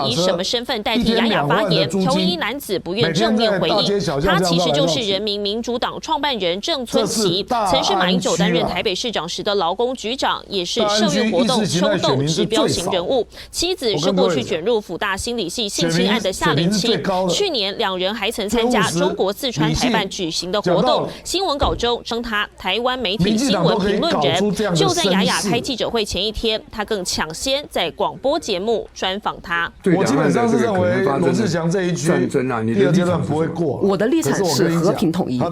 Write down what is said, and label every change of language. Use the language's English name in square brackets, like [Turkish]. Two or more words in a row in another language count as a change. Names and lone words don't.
[Chinese] 以什麼身份代替雅雅發言？條紋衣男子不願正面回應，他其實就是人民民主黨創辦人鄭村棋，曾是馬英九擔任台北市長時的勞工局長，也是社運活動秋鬥指標型人物。妻子是過去捲入輔大心理系性侵案的夏明清，去年兩人還曾參加中國四川台辦舉行行的活动。新闻稿中称他台湾媒体新闻评论人。就在雅雅开记者会前一天，他更抢先在广播节目专访他。我基本上是认为罗志祥这一局第二阶段不会过。我的立场是和平统一。